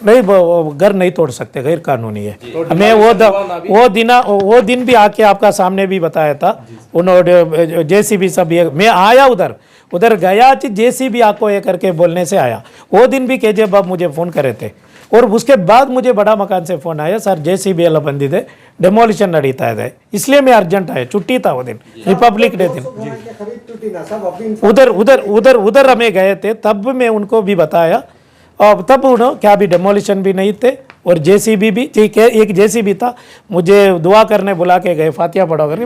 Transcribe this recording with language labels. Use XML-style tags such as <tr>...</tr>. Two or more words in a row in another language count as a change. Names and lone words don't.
<hi>नहीं वो घर नहीं तोड़ सकते, गैर कानूनी है। हमें वो दिन भी आके आपका सामने भी बताया था उन्होंने, जेसीबी सब ये मैं आया उधर गया, जेसीबी आपको ये करके बोलने से आया। वो दिन भी केजीएफ बाबू मुझे फ़ोन करे थे, और उसके बाद मुझे बड़ा मकान से फ़ोन आया, सर जेसीबी</hi> <kn>ಎಲ್ಲ ಬಂದಿದೆ, ಡೆಮೋಲಿಷನ್ ನಡೀತಾ ಇದೆ,</kn> <hi>इसलिए मैं अर्जेंट आया, छुट्टी था वो दिन, रिपब्लिक डे दिन। उधर हमें गए थे, तब मैं उनको भी बताया, और तब उन्होंने क्या भी डेमोलिशन भी नहीं थे, और जेसीबी भी ठीक है, एक जेसीबी था, मुझे दुआ करने बुला के गए, फातिहा पढ़ो करके।</hi>